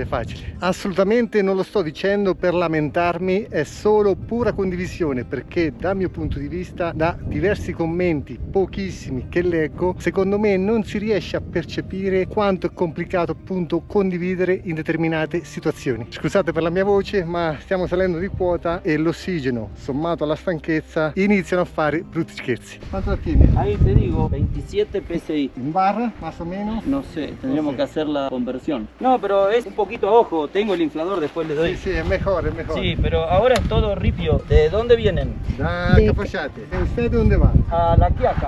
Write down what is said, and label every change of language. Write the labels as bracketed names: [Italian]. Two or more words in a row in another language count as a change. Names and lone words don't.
[Italian] Assolutamente non lo sto dicendo per lamentarmi, è solo pura condivisione, perché dal mio punto di vista, da diversi commenti, pochissimi che leggo, secondo me non si riesce a percepire quanto è complicato appunto condividere in determinate situazioni. Scusate per la mia voce, ma stiamo salendo di quota e l'ossigeno sommato alla stanchezza iniziano a fare brutti scherzi. [Spanish] ¿Cuánto la tiene? Ahí te digo, 27 PSI. ¿En barra más o menos? No sé, tendríamos que hacer la conversión. No, pero es un poquito a ojo, tengo el inflador, después le doy. Sí, es mejor. Sí, pero ahora es todo ripio. ¿De dónde vienen? Da Capocciate. ¿Y usted dónde va? A La Quiaca.